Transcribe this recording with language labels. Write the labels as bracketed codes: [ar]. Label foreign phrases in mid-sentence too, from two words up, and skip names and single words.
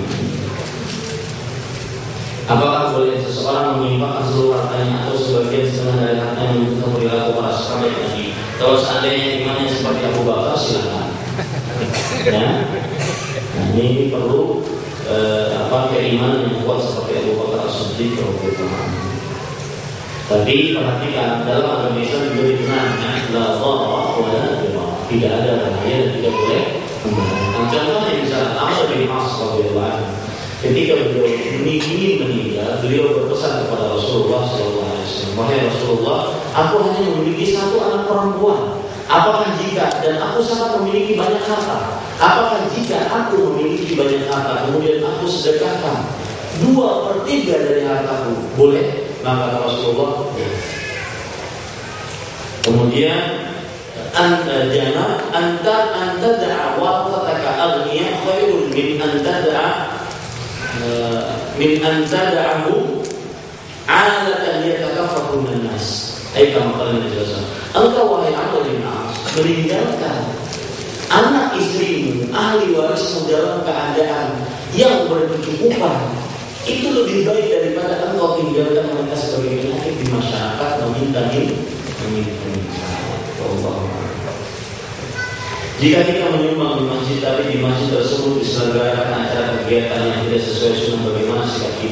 [id] Apakah boleh seseorang menyimpangkan seluruh hartanya atau sebagian setengah dari hartanya untuk perilaku para sahabat Nabi? Kalau seandainya imannya seperti Abu Bakar, silakan. Ya. Nah, ini perlu keimanan yang kuat seperti Abu Bakar As-Siddiq [ar] رضي الله عنه. [id] Tapi perhatikan, dalam agama Islam juga dikenal [ar] لا ضرر ولا ضرار. [id] Tidak ada bahaya dan tidak boleh membahayakan. Contohnya misalnya Amr bin As [ar] رضي الله عنه, [id] ketika beliau ingin meninggal, beliau berpesan kepada Rasulullah SAW, wahai Rasulullah, aku hanya memiliki satu anak perempuan. Apakah jika dan aku sangat memiliki banyak harta, apakah jika aku memiliki banyak harta kemudian aku sedekahkan 2/3 dari hartaku, boleh? Maka Rasulullah, kemudian jangan [ar] أن تدع ورثتك أغنياء خير من أن تدعه عالة يتكففون الناس. كما قال النبي صلى الله عليه وسلم, [id] engkau wahai Amr bin As meninggalkan anak istrimu, ahli warismu dalam keadaan yang berkecukupan, itu lebih baik daripada engkau tinggalkan mereka sebagai penyakit di masyarakat meminta-minta. Jika kita menyumbang di masjid tapi di masjid tersebut diselenggarakan acara kegiatan yang tidak sesuai sunnah, bagaimana sikap kita?